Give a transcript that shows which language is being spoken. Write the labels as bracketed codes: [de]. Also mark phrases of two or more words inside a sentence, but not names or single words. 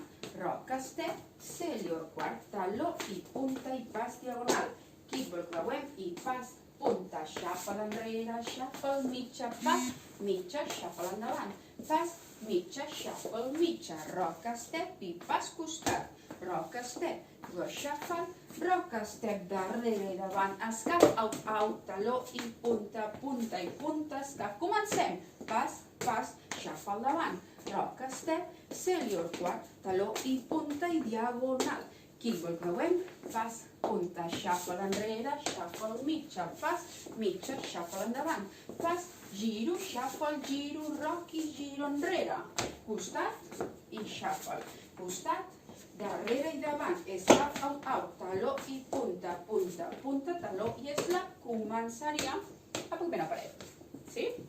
[en] Rock, step, [ca] cellior quart, taló i punta i pas diagonal. Kickball creuem i pas, punta, shuffle enrere, shuffle mitja, pas, mitja, shuffle endavant. Pas, mitja, shuffle mitja, [en] rock, step [ca] i pas costat. [en] Rock, step, shuffle, rock, step, [ca] darrere i davant, escap, [en] out, out, [ca] taló i punta, punta i punta, escap. Comencem. Pas, pas, shuffle davant, [en] rock, step, [ca] senior quart, taló i punta i diagonal. Kickball creuem, pas, punta, shuffle enrere, shuffle mitja, pas, mitja, shuffle endavant, pas, giro, shuffle, giro, rock i giro enrere, costat i shuffle, costat, darrere i davant, escap, out, out, taló i punta, punta, punta, taló i slap, començaríem la propera paret, sí?